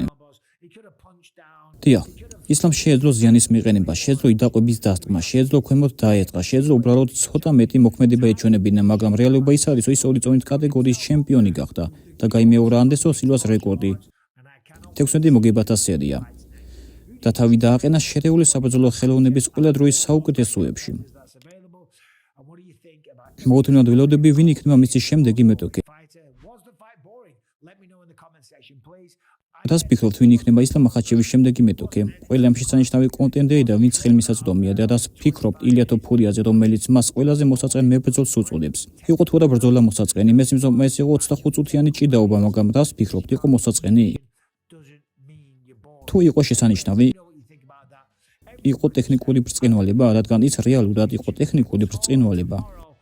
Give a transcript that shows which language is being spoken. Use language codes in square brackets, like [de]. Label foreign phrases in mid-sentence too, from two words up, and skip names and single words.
[ka] დიახ, ისლამ შეეძლო ზიანის მიყენება, შეეძლო იდაყვების დასტყმა, შეეძლო ქვემოთ დაეტყა, შეეძლო უბრალოდ ცოტა მეტი მოქმედება ეჩვენებინა, მაგრამ რეალობა ის არის, რომ ის ორი წონით კატეგორიის ჩემპიონი გახდა და გაიმეორა ანდერსონ სილვას რეკორდი. 16 მოგებათა სერია. და თავი დააყენა შერეული საბრძოლო ხელოვნების ყველა დროის საუკეთესოებში. მოუთმინოთ ველოდები, ვინ იქნება მისი შემდეგი მეტოქე. [en] the fight boring? Let me know in the comment section, please. [ka] რას ფიქრობთ, ვინ იქნება ისლამ მახაჩევის შემდეგი მეტოქე? ყველა ამ შესანიშნავი კონტენტერი და ვინც ხელმისაწვდომია და რას ფიქრობთ ილია თოფურიაძე, რომელიც მას ყველაზე მოსაწყენ მებრძოლს უწოდებს? იყო თუ არა ბრძოლა მოსაწყენი? მე სიმძიმე ეს იყო 25 წუთიანი ჭიდაობა, მაგრამ რას ფიქრობთ, იყო მოსაწყენი? [en] Doesn't mean you're boring. [ka] თუ იყო შესანიშნავი, [en] You know what you think about that? [ka] იყო ტექნიკური ბრწყინვალება, რადგან ის რეალურად იყო ტექნიკური ბრწყინვალება.